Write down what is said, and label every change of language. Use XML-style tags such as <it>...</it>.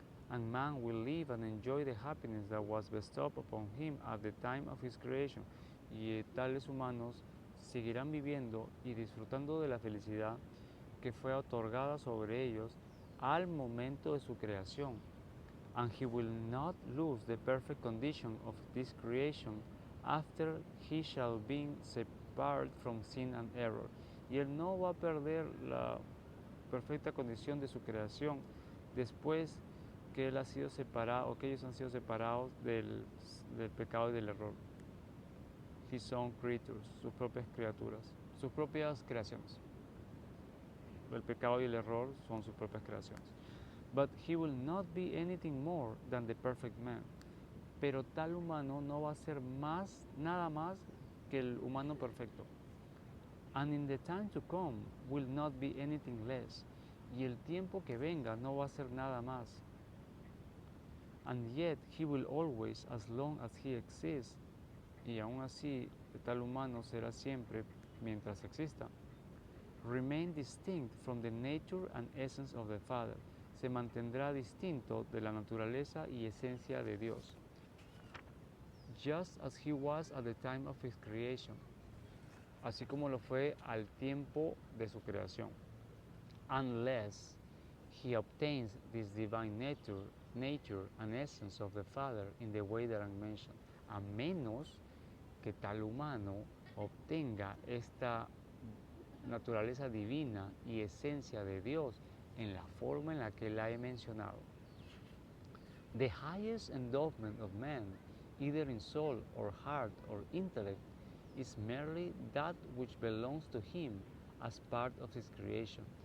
<en>And man will live and enjoy the happiness that was bestowed upon him at the time of his creation.</en> <es>Y tales humanos seguirán viviendo y disfrutando de la felicidad que fue otorgada sobre ellos al momento de su creación.</es> <en>And he will not lose the perfect condition of this creation after he shall be separate from sin and error.</en> <es>Y él no va a perder la perfecta condición de su creación después que él ha sido separado, o que ellos han sido separados del pecado y del error.</es> <en>His own creatures,</en> <es>sus propias criaturas, sus propias creaciones. El pecado y el error son sus propias creaciones.</es> <en>But he will not be anything more than the perfect man.</en> <es>Pero tal humano no va a ser nada más que el humano perfecto.</es> <en>And in the time to come will not be anything less.</en> <es>Y el tiempo que venga no va a ser nada más.</es> <en>And yet he will always, as long as he exists,</en> <es>y aún así tal humano será siempre mientras exista,</es> <en>remain distinct from the nature and essence of the Father.</en> <es>Se mantendrá distinto de la naturaleza y esencia de Dios.</es> <en>Just as he was at the time of his creation,</en> <es>así como lo fue al tiempo de su creación.</es> <en>Unless he obtains this divine nature and essence of the Father in the way that I mentioned.</en> <es>A menos que tal humano obtenga esta naturaleza divina y esencia de Dios en la forma en la que la he mencionado.</es> <en>The highest endowment of man, either in soul or heart or intellect, is merely that which belongs to him as part of his creation.</en>